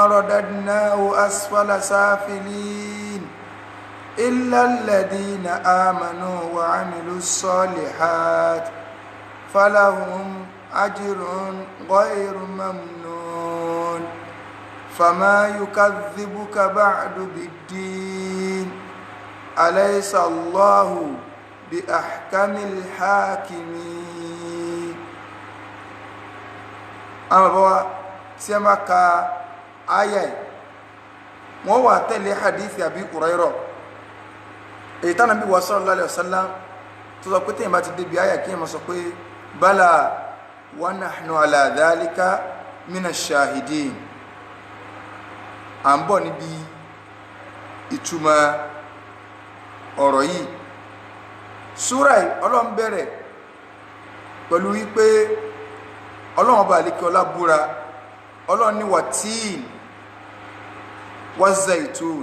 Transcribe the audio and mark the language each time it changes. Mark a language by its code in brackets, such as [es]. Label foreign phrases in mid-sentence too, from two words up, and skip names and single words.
[ar] رددناه أسفل سافلين إلا الذين آمنوا وعملوا الصالحات فلهم أجر غير ممنون فما يكذبك بعد بالدين أليس الله بأحكم الحاكمين. [yo] Àwọn bàbá wa tí a máa ka ayà yìí wọ́n wà tẹ̀lé hadithi Abi Hurairah èyí tánà bí wa [ar] صلى الله عليه وسلم [yo] tó sọ pé tẹ́yìn bá ti débi ayà kí ẹ máa sọ pé [ar] بلى ونحن على ذلك من الشاهدين. [yo] À ń bọ̀ níbi ìtumọ̀ ọ̀rọ̀ yìí. Súrà yìí Ọlọ́run bẹ̀rẹ̀ pẹ̀lú wípé Ọlọ́run ọba àlékè ọlá búra. Ọlọ́run ní [ar] والتين والزيتون.